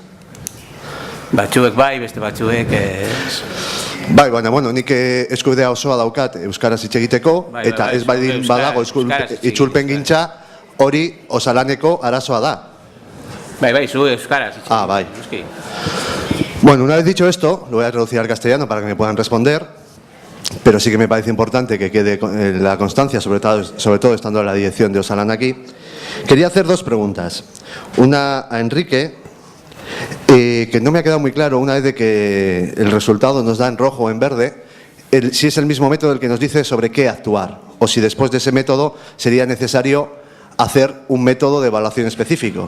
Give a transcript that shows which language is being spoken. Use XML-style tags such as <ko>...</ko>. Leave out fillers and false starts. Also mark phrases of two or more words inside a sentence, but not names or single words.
<eu>Batzuek bai, beste batzuek ez. Bai, baina, bueno, nik eskubidea osoa daukat euskaraz hitz egiteko, eta ez baldin badago itzulpen gintza, hori osalaneko arazoa da. Bai, zu euskaraz. Ah, bai.</eu> <es>Bueno, una vez dicho esto, lo voy a traducir al castellano para que me puedan responder, pero sí que me parece importante que quede la constancia, sobre todo estando en la dirección de Osalan aquí. Quería hacer dos preguntas. Una a Enrique, que no me ha quedado muy claro, una vez de que el resultado nos da en rojo o en verde, si es el mismo método el que nos dice sobre qué actuar, o si después de ese método sería necesario hacer un método de evaluación específico.</es>